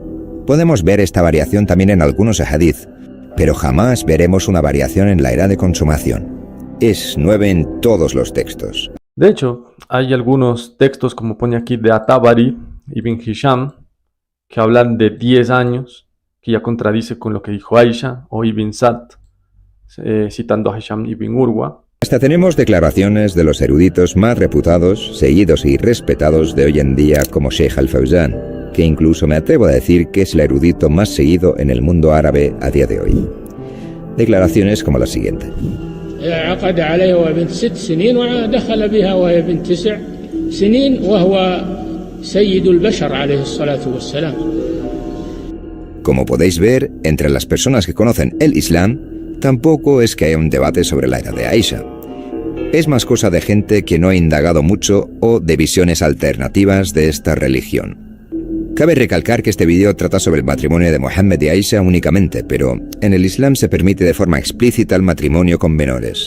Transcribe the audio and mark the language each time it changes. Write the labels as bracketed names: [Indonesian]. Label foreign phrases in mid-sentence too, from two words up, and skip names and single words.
[Spanish] Podemos ver esta variación también en algunos hadith, pero jamás veremos una variación en la edad de consumación. Es 9 en todos los textos. De hecho, hay algunos textos, como pone aquí, de At-Tabari, Ibn Hisham, que hablan de 10 años, que ya contradice con lo que dijo Aisha, o Ibn Sa'd, citando a Hisham Ibn Urwa. Hasta tenemos declaraciones de los eruditos más reputados, seguidos y respetados de hoy en día, como Sheikh Al-Fawzan, que incluso me atrevo a decir que es el erudito más seguido en el mundo árabe a día de hoy. Declaraciones como la siguiente. [Arabic] عقد عليها وهي بنت 6 سنين ودخل بها وهي بنت 9 سنين وهو سيد البشر عليه الصلاة والسلام. [Spanish] Como podéis ver, entre las personas que conocen el Islam, tampoco es que haya un debate sobre la edad de Aisha. Es más cosa de gente que no ha indagado mucho o de visiones alternativas de esta religión. Cabe recalcar que este vídeo trata sobre el matrimonio de Mohammed y Aisha únicamente, pero en el Islam se permite de forma explícita el matrimonio con menores.